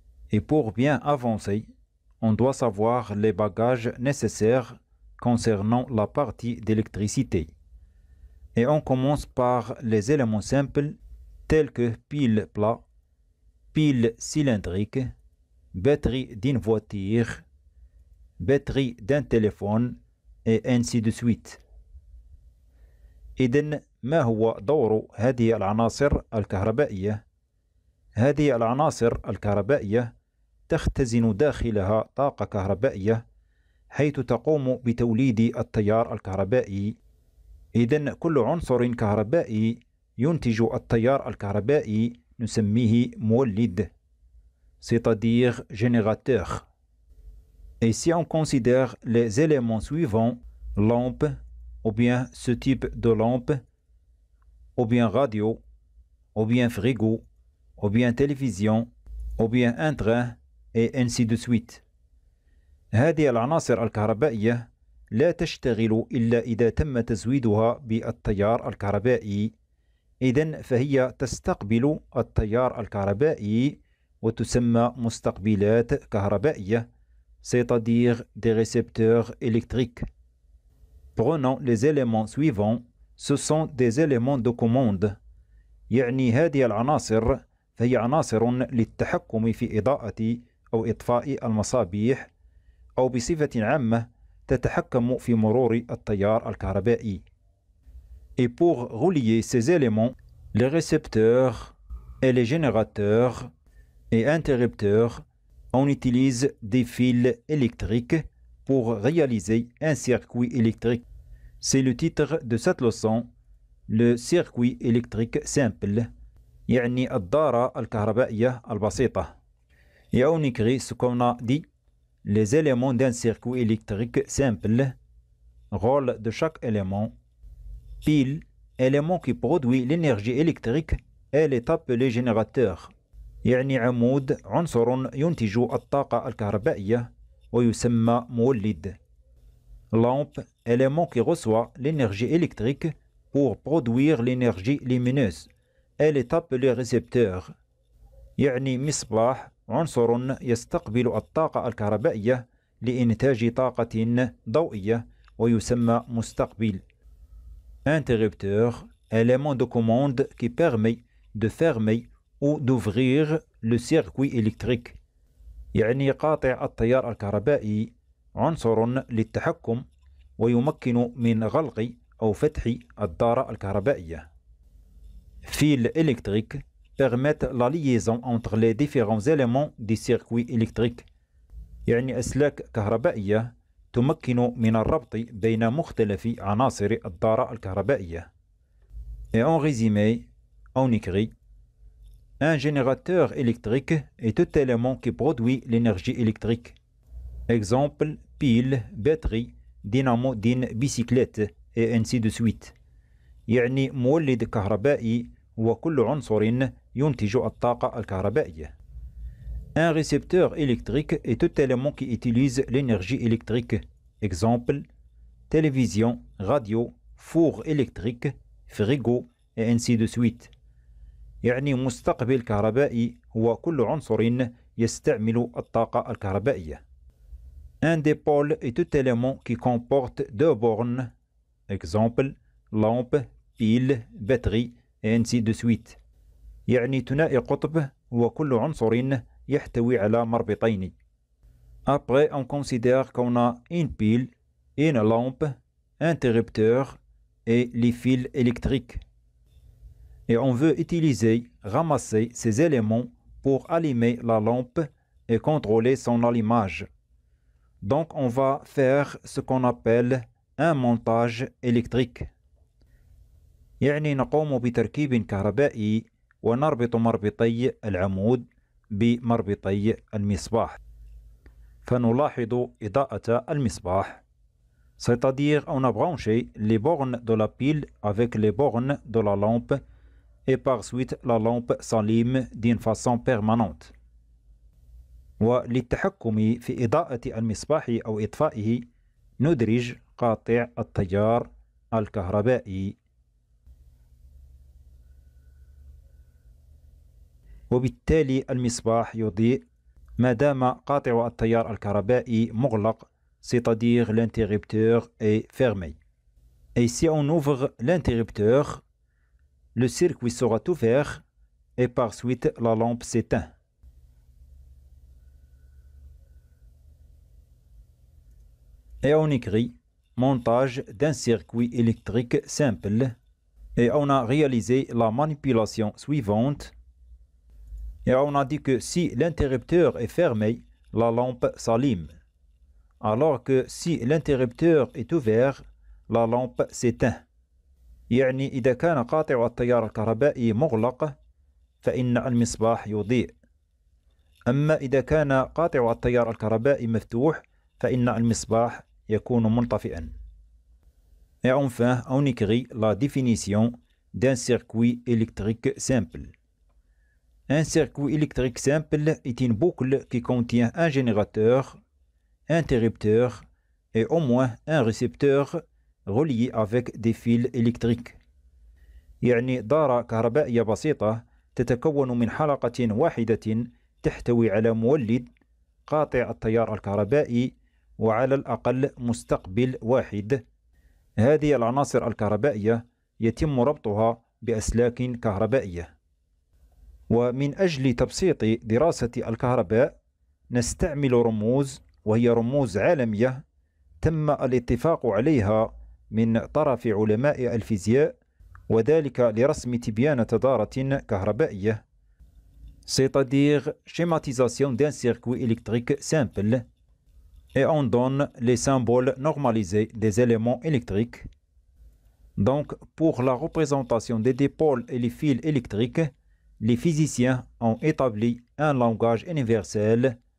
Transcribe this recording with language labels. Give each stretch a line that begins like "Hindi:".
French: Et pour bien avancer, on doit savoir les bagages nécessaires concernant la partie d'électricité. Et on commence par les éléments simples tels que pile plat, pile cylindrique, batterie d'une voiture, batterie d'un téléphone et ainsi de suite.
Arabic: إذن ما هو دور هذه العناصر الكهربائية؟ هذه العناصر الكهربائية تختزن داخلها طاقة كهربائية حيث تقوم بتوليد التيار الكهربائي. إذن كل عنصر كهربائي ينتج التيار الكهربائي نسميه مولد،
French: c'est-à-dire générateur. Et si on considère les éléments suivants, lampe, ou bien ce type de lampe, ou bien radio, ou bien frigo, ou bien télévision, ou bien un train, et ainsi de suite.
Arabic: هذه العناصر الكهربائية لا تشتغل إلا إذا تم تزويدها بالتيار الكهربائي. إذن فهي تستقبل التيار الكهربائي وتسمى مستقبلات كهربائية،
French: c'est-à-dire des récepteurs électriques. Prenons les éléments suivants, ce sont des éléments de commande.
Arabic: يعني هذه العناصر فهي عناصر للتحكم في إضاءة أو إطفاء المصابيح، أو بصفة عامة تتحكم في مرور التيار الكهربائي.
French: Et pour relier ces éléments, les récepteurs et les générateurs et interrupteurs, on utilise des fils électriques pour réaliser un circuit électrique. C'est le titre de cette leçon, le circuit électrique simple,
Arabic: يعني الدارة الكهربائية البسيطة.
French: Et on écrit ce qu'on a dit, les éléments d'un circuit électrique simple, rôle de chaque élément, pile, élément qui produit l'énergie électrique, elle est appelée générateur.
Arabic: يعني عمود عنصر ينتج الطاقة الكهربائية ويسمى مولد.
French: Lampe, élément qui reçoit l'énergie électrique pour produire l'énergie lumineuse, elle est appelée récepteur.
Arabic: يعني مصباح عنصر يستقبل الطاقة الكهربائية لإنتاج طاقة ضوئية ويسمى مستقبل.
French: Interrupteur, élément de commande qui permet de fermer ou d'ouvrir le circuit électrique.
Arabic: يعني قاطع التيار الكهربائي عنصر للتحكم ويمكن من غلق أو فتح الدارة الكهربائية.
French: Fils électriques permettent la liaison entre les différents éléments du circuit électrique.
Arabic: يعني أسلاك كهربائية تمكن من الربط بين مختلف عناصر الدارة الكهربائية.
French: Et en résumé, on écrit un générateur électrique est tout élément qui produit l'énergie électrique. Exemple, pile, batterie, dynamo d'une bicyclette, et ainsi de suite.
Arabic: يعني مولد كهربائي هو كل عنصر ينتج الطاقة الكهربائية.
French: Un récepteur électrique est tout élément qui utilise l'énergie électrique. Exemple, télévision, radio, four électrique, frigo, et ainsi de suite.
Arabic: يعني مستقبل كهربائي هو كل عنصر يستعمل الطاقة الكهربائية.
French: Un dipôle est tout élément qui comporte deux bornes. Exemple, lampe, pile, batterie, et ainsi de suite.
Arabic: يعني ثنائي قطب هو كل عنصر يحتوي على مربطين.
French: Après, on considère qu'on a une pile, une lampe, un interrupteur et les fils électriques. Et on veut utiliser, ramasser ces éléments pour allumer la lampe et contrôler son allumage. Donc on va faire ce qu'on appelle un montage électrique.
Arabic: يعني نقوم بتركيب كهربائي ونربط مربطي العمود بمربطي المصباح. فنلاحظ إضاءة المصباح.
French: C'est-à-dire on a branché les bornes de la pile avec les bornes de la lampe et par suite la lampe s'allume d'une façon permanente.
Arabic: وللتحكم في إضاءة المصباح أو إطفائه ندرج قاطع التيار الكهربائي. وبالتالي المصباح يضيء ما دام قاطع التيار الكهربائي مغلق,
French: c'est-à-dire l'interrupteur est fermé. Et si on ouvre l'interrupteur, le circuit sera ouvert et par suite la lampe s'éteint. Et on écrit montage d'un circuit électrique simple et on a réalisé la manipulation suivante. Et on a dit que si l'interrupteur est fermé, la lampe s'allume, alors que si l'interrupteur est ouvert, la lampe s'éteint.
Arabic: يعني إذا كان قاطع التيار الكهربائي مغلق فإن المصباح يضيء. أما إذا كان قاطع التيار الكهربائي مفتوح فإن المصباح يكون منطفئا.
French: Et enfin, on écrit la définition d'un circuit électrique simple. Un circuit électrique simple est une boucle qui contient un générateur, interrupteur et au moins un récepteur relié avec des fils électriques.
Arabic: يعني دارة كهربائية بسيطة تتكون من حلقة واحدة تحتوي على مولد قاطع التيار الكهربائي وعلى الأقل مستقبل واحد. هذه العناصر الكهربائية يتم ربطها بأسلاك كهربائية. ومن أجل تبسيط دراسة الكهرباء نستعمل رموز، وهي رموز عالمية تم الاتفاق عليها من طرف علماء الفيزياء، وذلك لرسم تبيان دارة كهربائية.
French: C'est-à-dire schématisation d'un circuit électrique simple. Et on donne les symboles normalisés des éléments électriques. Donc, pour la représentation des dipôles et les fils électriques, les physiciens ont établi un langage universel.